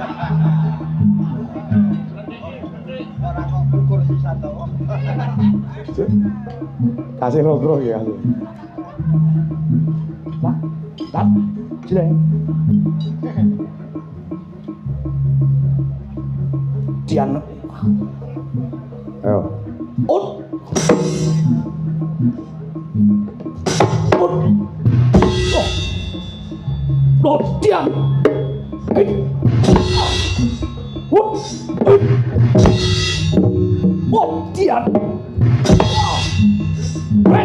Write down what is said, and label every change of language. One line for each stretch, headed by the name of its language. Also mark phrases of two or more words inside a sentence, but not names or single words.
Javanese: Ora kok ukur sisa to. Kasih logro ya. Lah, lah, cilek. Dian. Ayo. Ut. Ut.
Indonesian: Oh. Lo diam. Ut. Ut. Oh, diam.
English: What?